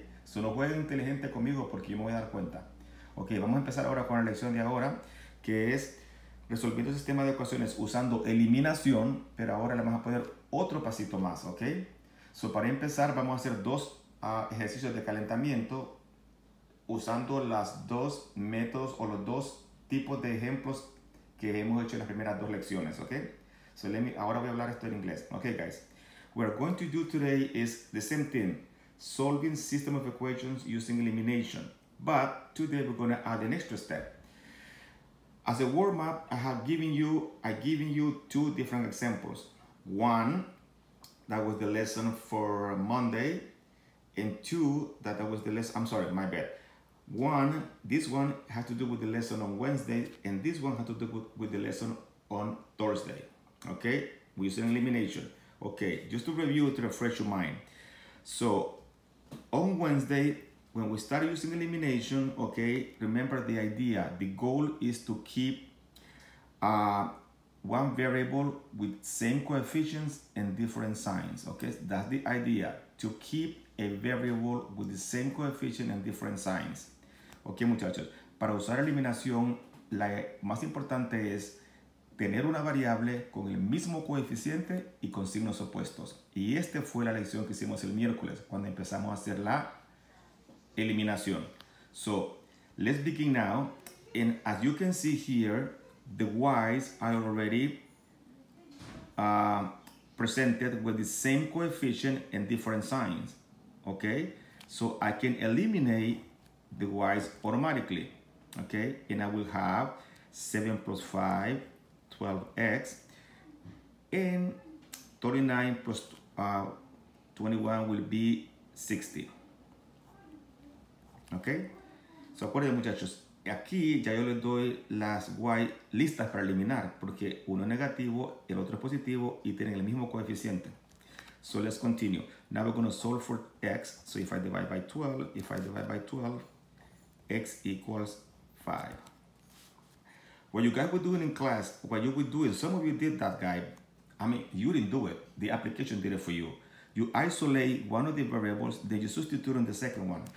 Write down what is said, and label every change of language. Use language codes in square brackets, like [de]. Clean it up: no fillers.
[es] So, no jueguen inteligente conmigo porque yo me voy a dar cuenta. Ok, vamos a empezar ahora con la lección de ahora, que es resolviendo el sistema de ecuaciones usando eliminación, pero ahora le vamos a poner otro pasito más, ¿ok? So, para empezar vamos a hacer 2 ejercicios de calentamiento usando los 2 métodos o los 2 tipos de ejemplos que hemos hecho en las primeras 2 lecciones, ¿ok? So, ahora voy a hablar esto en inglés. [en] Ok, guys. What we're going to do today is the same thing, solving system of equations using elimination. But today we're going to add an extra step. As a warm-up, I have given you 2 different examples. One, that was the lesson for Monday, and 2, that was the lesson, I'm sorry, my bad. This one has to do with the lesson on Wednesday, and this one has to do with the lesson on Thursday. Okay, we're using elimination. Okay, just to review, to refresh your mind. So on Wednesday, when we start using elimination, okay, remember the idea. The goal is to keep one variable with same coefficients and different signs, okay? That's the idea, to keep a variable with the same coefficient and different signs. [es] Ok, muchachos, para usar eliminación, la más importante es tener una variable con el mismo coeficiente y con signos opuestos. Y esta fue la lección que hicimos el miércoles, cuando empezamos a hacer la eliminación. [en] So, let's begin now. And as you can see here, the y's are already presented with the same coefficient and different signs. Okay, so I can eliminate the y's automatically. Okay, and I will have 7 plus 5, 12x, and 39 plus 21 will be 60. [es] Ok, so acuérdense muchachos, aquí ya yo les doy las y listas para eliminar, porque uno es negativo, el otro es positivo y tienen el mismo coeficiente. [en] So let's continue. Now we're going to solve for x. So if I divide by 12, x equals 5. What you guys were doing in class, what you were doing, some of you did that, guy. I mean, you didn't do it. The application did it for you. You isolate one of the variables, then you substitute on the second one.